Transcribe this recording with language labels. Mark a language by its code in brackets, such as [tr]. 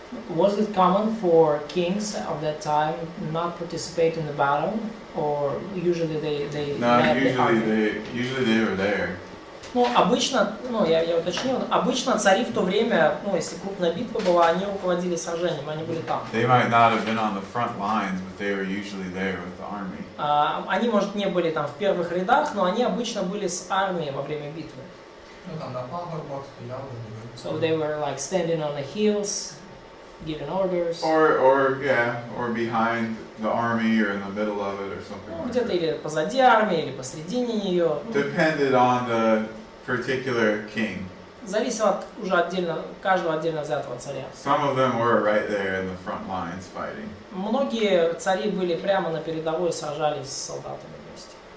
[en] Was it common for kings of that time not participate in the battle, or usually they No, led the army? usually they were there. [ru] Обычно, я уточнил, обычно цари в то время, если крупная битва была, они руководили сражением, они были там. [en] They might not have been on the front lines, but they were usually there with the army. [ru] Они, может, не были там в первых рядах, но они обычно были с армией во время битвы. [uk] Ну там на пагорбах стояли. [en] So they were like standing on the hills, giving orders. Or behind the army or in the middle of it or something like [ru] Где-то [en] that. [ru] или позади армии, или посредине нее. [en] Depended on the particular king. [ru] Зависело от уже каждого отдельно взятого царя. [en] Some of them were right there in the front lines fighting. [ru] Многие цари были прямо на передовой, сражались с солдатами вместе.